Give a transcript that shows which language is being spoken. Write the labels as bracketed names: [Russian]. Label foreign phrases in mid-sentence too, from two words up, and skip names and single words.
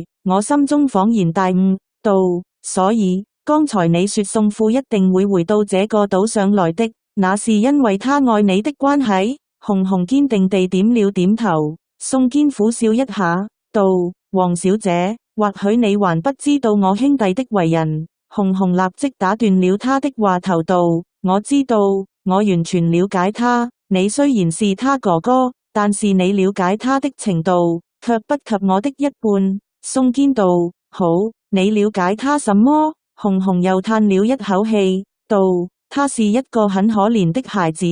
[Chinese] 我心中恍然大悟，道：所以剛才你說宋父一定會回到這個島上來的，那是因為他愛你的關係？紅堅定地點了點頭。宋堅苦笑一下，道：黃小姐，或許你還不知道我兄弟的為人。紅立即打斷了他的話頭，道：我知道，我完全了解他。你雖然是他哥哥，但是你了解他的程度卻不及我的一半。宋堅道：好，你了解他什麼？紅又嘆了一口氣，道：他是一個很可憐的孩子。